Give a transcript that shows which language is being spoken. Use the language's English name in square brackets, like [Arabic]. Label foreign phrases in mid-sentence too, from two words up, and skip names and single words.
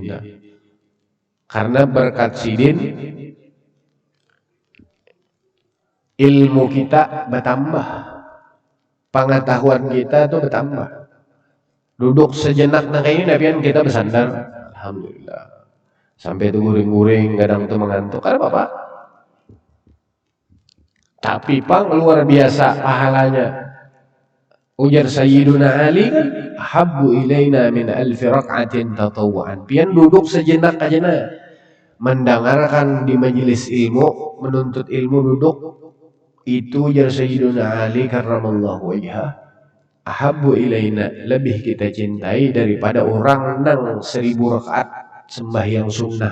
[Banjar] Karena berkat Sidin ilmu kita bertambah, pengetahuan kita itu bertambah. Duduk sejenak nah kayak ini nabian kita bersandar, alhamdulillah. Sampai itu guring-guring, kadang tuh mengantuk. Karena apa? Tapi pang luar biasa pahalanya. Ujar Sayyiduna Ali kan, [Arabic] حب إلينا من ألف ركعة تطوعا. [Banjar] Pian duduk sejenak aja nah, mendengarkan di majelis ilmu, menuntut ilmu duduk. Itu ujar Sayyiduna Ali [Arabic] كرم الله وجهه, أحب إلينا, [Banjar] lebih kita cintai daripada orang nang 1000 rakaat sembahyang sunnah.